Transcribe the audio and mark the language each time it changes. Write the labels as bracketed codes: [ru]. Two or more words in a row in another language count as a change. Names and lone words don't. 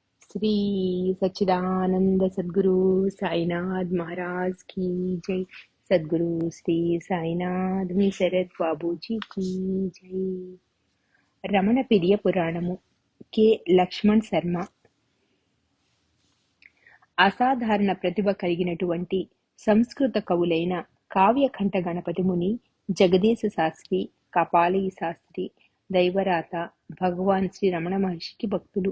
[hi] श्री सच्चिदानंद सद्गुरु साईनाथ महाराज की जय। सद्गुरु श्री साईनाथ शरद बाबू जी की जय। [te] రమణ పెరియ పురాణము కె లక్ష్మణ్ శర్మ. అసాధారణ ప్రతిభ కలిగినటువంటి సంస్కృత కవులైన కావ్యకంఠ గణపతి ముని, జగదీశ శాస్త్రి, కపాలయి శాస్త్రి, దైవరాత, భగవాన్ శ్రీ రమణ మహర్షికి భక్తులు.